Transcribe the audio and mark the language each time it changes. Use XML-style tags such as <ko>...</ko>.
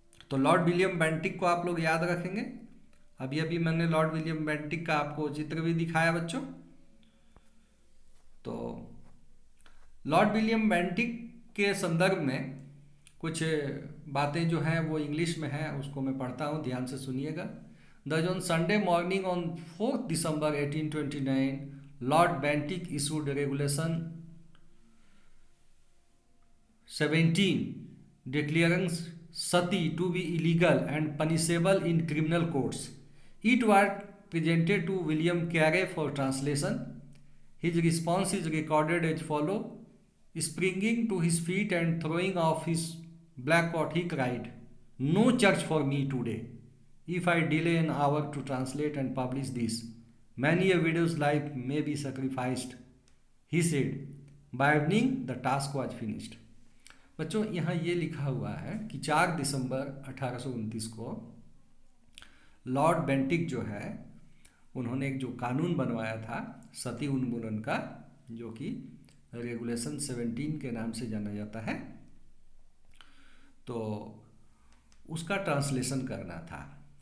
<hi>तो Lord William Bentinck को आप लोग याद रखेंगे। अभी अभी मैंने लॉर्ड विलियम बेंटिक का आपको चित्र भी दिखाया बच्चों। तो लॉर्ड विलियम बेंटिक के संदर्भ में कुछ बातें जो हैं वो इंग्लिश में हैं, उसको मैं पढ़ता हूँ, ध्यान से सुनिएगा।</hi> <en>Thus on Sunday morning on 4th December 1829, Lord Bentinck issued Regulation 17 declaring sati to be illegal and punishable in criminal courts. It was presented to William Carey for translation. His response is recorded as follows. Springing to his feet and throwing off his black coat, he cried, "No church for me today. If I delay an hour to translate and publish this, many a widow's life may be sacrificed," he said. By evening, the task was finished.</en> <hi>बच्चों, यहाँ ये लिखा हुआ है कि 4 दिसंबर 1829 को Lord Bentinck जो है उन्होंने एक जो कानून बनवाया था सती उन्मूलन का, जो कि रेगुलेशन 17 के नाम से जाना जाता है, तो उसका ट्रांसलेशन करना था।</hi>